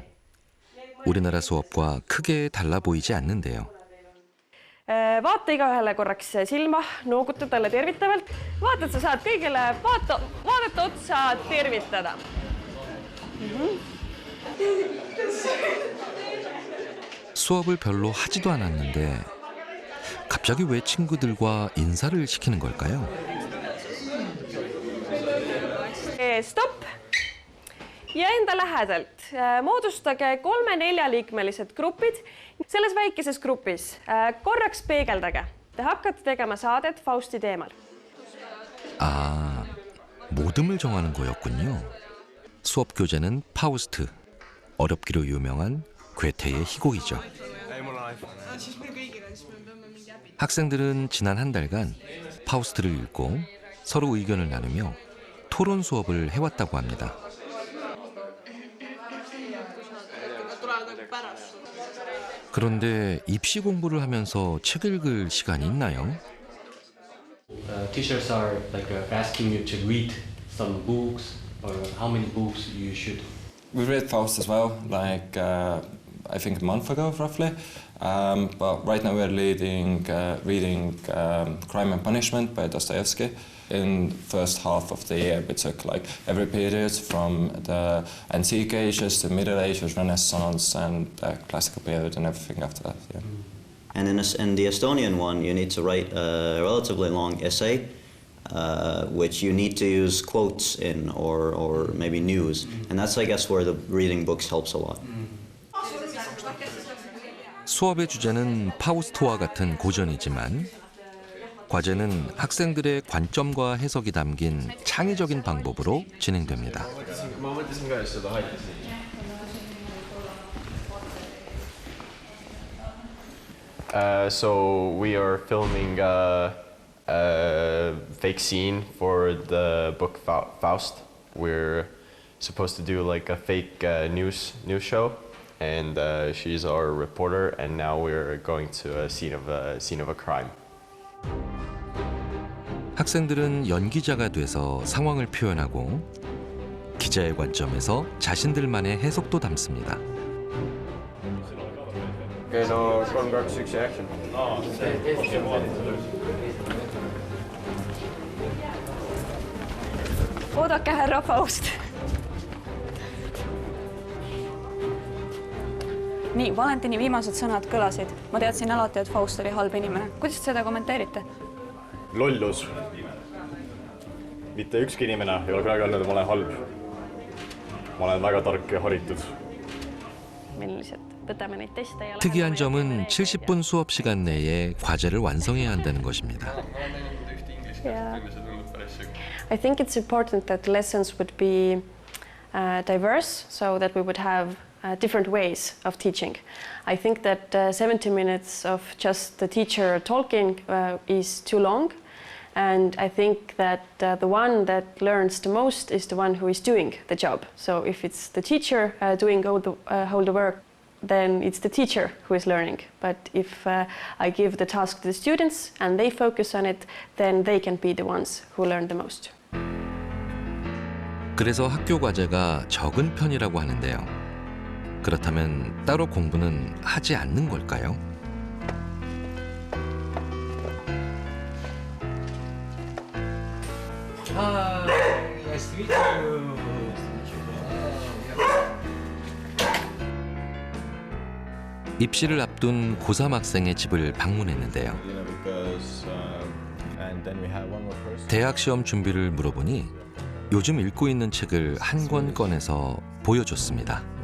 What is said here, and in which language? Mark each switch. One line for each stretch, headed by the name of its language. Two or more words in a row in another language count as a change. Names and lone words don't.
Korean: 우리나라 수업과 크게 달라 보이지 않는데요.
Estonian: Vaata igaühele korraks silma, nooguta talle tervitavalt. Vaata, et sa saad kõigile vaadata otsa, tervitada.
Korean: 수업을 별로 하지도 않았는데 갑자기 왜 친구들과 인사를 시키는 걸까요?
Estonian: Stopp! Ja enda lähedalt moodustage 3-4-liikmelised grupid. Selles väikeses grupis korraks peegeldage. Te hakkate tegema saadet Fausti teemal.
Korean: 아, 모듬을 정하는 거였군요. 수업 교재는 파우스트, 어렵기로 유명한 괴테의 희곡이죠. 학생들은 지난 한 달간 파우스트를 읽고 서로 의견을 나누며 토론 수업을 해왔다고 합니다. 그런데 입시 공부를 하면서 책 읽을 시간이 있나요?
English: Teachers are asking you to read some books, or how many books you should. We read Faust as well, I think a month ago roughly. But right now we're reading Crime and Punishment by Dostoevsky. In the first half of the year we took every period from the Antique Ages to Middle Ages, Renaissance and the Classical period and everything after that. Yeah. And in the Estonian one, you need to write a relatively long essay, which you need to use quotes in or maybe news. And that's, I guess, where the reading books helps a lot.
Korean: 수업의 주제는 파우스트와 같은 고전이지만 과제는 학생들의 관점과 해석이 담긴 창의적인 방법으로 진행됩니다.
English: So we are filming a fake scene for the book Faust. We're supposed to do a fake news show, and she's our reporter. And now we're going to a scene of a crime.
Korean: 학생들은 연기자가 돼서 상황을 표현하고 기자의 관점에서 자신들만의 해석도 담습니다.
English: Okay, no, 3, 2, 1, action.
Estonian: Oodake, härra Faust. Nii, Valentini viimased sõnad kõlasid. Ma teadsin alati, et Faust oli halb inimene. Kuidas te seda kommenteerite? Lollus. Mitte ükski inimene ei ole kunagi öelnud, et ma olen halb. Ma olen väga tark ja haritud. Millised? Võtame neid teste ja
Korean: 특이한 점은 70분 수업 시간 내에 과제를 완성해야 한다는 것입니다.
English: Yeah. I think it's important that lessons would be diverse, so that we would have different ways of teaching. I think that 70 minutes of just the teacher talking is too long, And I think that the one that learns the most is the one who is doing the job. So if it's the teacher doing all the work, then it's the teacher who is learning. But if I give the task to the students and they focus on it, then they can be the ones who learn the most.
Korean: 그래서 학교 과제가 적은 편이라고 하는데요. 그렇다면 따로 공부는 하지 않는 걸까요?
English: Nice to meet you.
Korean: 입시를 앞둔 고3 학생의 집을 방문했는데요. 대학 시험 준비를 물어보니 요즘 읽고 있는 책을 한 권 꺼내서 보여줬습니다.